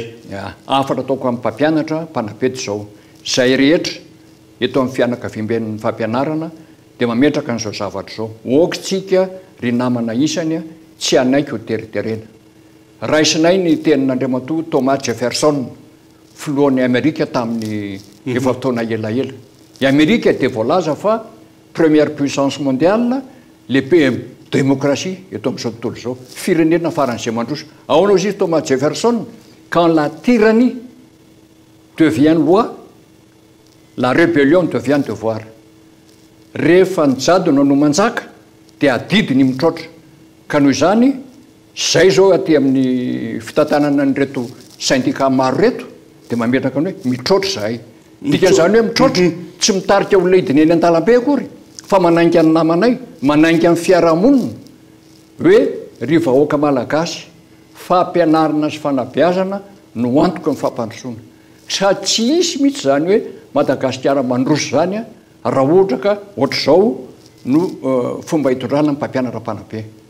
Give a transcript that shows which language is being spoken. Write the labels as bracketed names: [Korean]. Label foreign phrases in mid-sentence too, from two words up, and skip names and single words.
[Malagasy] afatra ataoko amin'ny mpampianatra mpanapety zao zay rehetra eto amin'ny fianakaviamben'ny fampianarana dia mametraka n'izao zavatra zao okitsika ry namana isany tsy anaiky ho teriterena raisinay ny tenin'Andriamatoa Thomas Jefferson filohan'ny Amerika tamin'ny efa fotoana elaela i Amerika dia voalaza fa [French] première puissance mondiale le démocratie [Malagasy] eto amin'izao tontolo zao firenena faran'izay mandroso ao izy Thomas Jefferson [French] quand la tyrannie devient loi la rébellion devient devoir [Malagasy] rehefa nijadona no manjaka dia adidiny mitrotra ka noho izany zay zao aty amin'ny fitantanana nyreto syndicat maro reto dia mametraka ny hoe mitrotra zahay dikan'izany hoe mitrotra tsy mitarika ho leidiny eny an-dalambe akory fa manainga ny namanay manainga amin'ny fiarahamonina hoe ry vahoaka malagasy fampianarana sy fanabeazana no antoka ny fampandrosoana sady tsy isy mihitsy zany hoe Madagasikara mandroso zany raha ohatra ka ohatr'izao no fomba hitondrana ny mpampianatra mpanabe